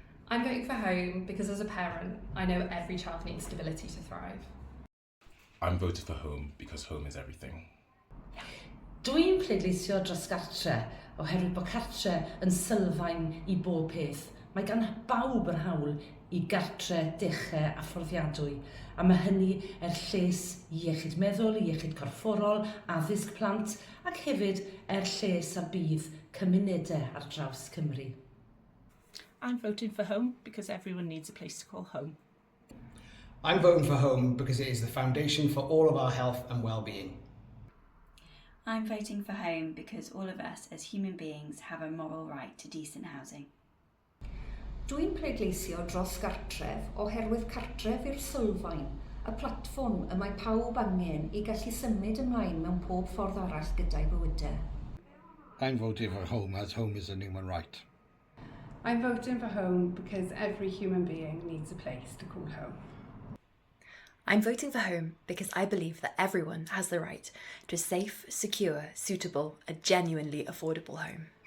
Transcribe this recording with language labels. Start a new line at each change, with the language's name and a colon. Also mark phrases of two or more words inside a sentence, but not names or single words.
English: I'm voting for home because as a parent, I know every child needs stability to thrive. I'm voting for home because home is everything.
Welsh: Dwi'n pleidleisio dros gartre oherwydd bod cartre yn sylfaen i bob peth. Mae gan bawb yr hawl i gartre, dechre a fforddiadwy, a mae hynny lles i iechyd meddwl, i iechyd corfforol, addysg plant, ac hefyd lles a bydd cymunedau ar draws Cymru.
English: I'm voting for home because everyone needs a place to call home. I'm voting for home because it is the foundation for all of our health and well-being. I'm voting for home because all of us as human beings have a moral right to decent housing.
Welsh: Dwi'n pleidleisio dros gartref oherwydd cartref yw'r sylfaen, y platfform y mae pawb angen i gallu symud ymlaen mewn pob ffordd arall gyda'i bywydau.
English: I'm voting for home as home is a human right. I'm voting for home because every human being needs a place to call home. I'm voting for home because I believe that everyone has the right to a safe, secure, suitable, and genuinely affordable home.